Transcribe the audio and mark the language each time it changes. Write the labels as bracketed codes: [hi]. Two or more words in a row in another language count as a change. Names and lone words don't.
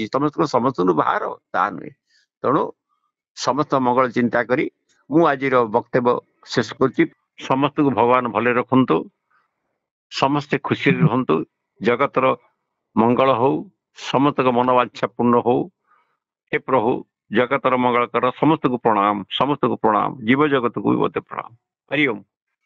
[or] ସମସ୍ତଙ୍କୁ ବାହାର ତାହା ନୁହେଁ। ତେଣୁ ସମସ୍ତ ମଙ୍ଗଳ ଚିନ୍ତା କରି ମୁଁ ଆଜିର ବକ୍ତବ୍ୟ ଶେଷ କରୁଛି। ସମସ୍ତଙ୍କୁ ଭଗବାନ ଭଲରେ ରଖନ୍ତୁ, ସମସ୍ତେ ଖୁସିରେ ରୁହନ୍ତୁ, ଜଗତର ମଙ୍ଗଳ ହଉ, ସମସ୍ତଙ୍କ ମନବାଞ୍ଛା ପୂର୍ଣ୍ଣ ହଉ। ହେ ପ୍ରଭୁ ଜଗତର ମଙ୍ଗଳ କର। ସମସ୍ତଙ୍କୁ ପ୍ରଣାମ, ସମସ୍ତଙ୍କୁ ପ୍ରଣାମ, ଜୀବ ଜଗତକୁ ବି ମୋତେ ପ୍ରଣାମ। ହରି ଓମ୍।